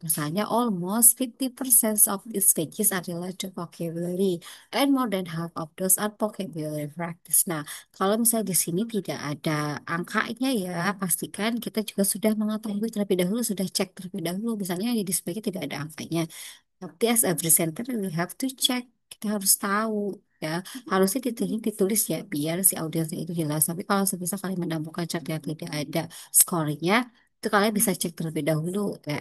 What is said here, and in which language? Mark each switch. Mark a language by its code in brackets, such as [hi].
[id] Misalnya, [en] almost 50% of these pages are related to vocabulary, and more than half of those are vocabulary practice. [id] Nah, kalau misalnya di sini tidak ada angkanya ya, pastikan kita juga sudah mengetahui terlebih dahulu, sudah cek terlebih dahulu. Misalnya di display tidak ada angkanya. Tapi [en] as a presenter we have to check. [id] Kita harus tahu ya. Harusnya ditulis ya biar si audiensnya itu jelas. Tapi kalau sebisa kalian menemukan chart yang tidak ada skornya, itu kalian bisa cek terlebih dahulu ya.